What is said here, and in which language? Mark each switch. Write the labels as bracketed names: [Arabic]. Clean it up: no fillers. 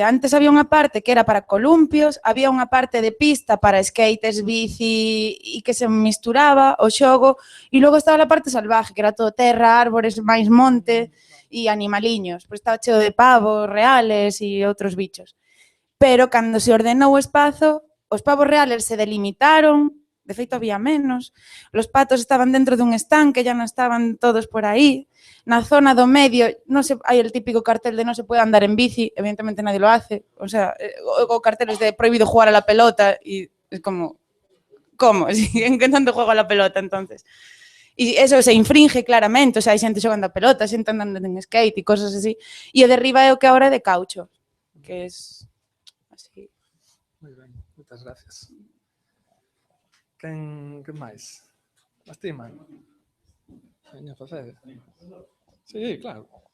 [Galician] Antes había unha parte que era para columpios, había unha parte de pista para skates, bici e que se misturaba o xogo, e logo estaba a parte salvaje, que era todo terra, árbores, máis monte e animaliños, pois estaba cheo de pavos reales e outros bichos. pero cando se ordenou o espazo, os pavos reales se delimitaron, de feito había menos, os patos estaban dentro dun estanque, ya non estaban todos por aí, na zona do medio hai el típico cartel de non se puede andar en bici, [Spanish] evidentemente nadie lo hace, [Galician] o sea, o carteles de [Spanish] prohibido jugar a la pelota, [Galician] e es como, ¿cómo? [Spanish] ¿En qué tanto juego a la pelota, entonces? [Galician] E eso se infringe claramente, o sea, hai xente xogando a pelota, xente andando en skate e cosas así, e o de arriba é o que agora é de caucho, que es así. Moi ben, moitas gracias. Quen máis? Lastima. Veña, facede. Sí, claro.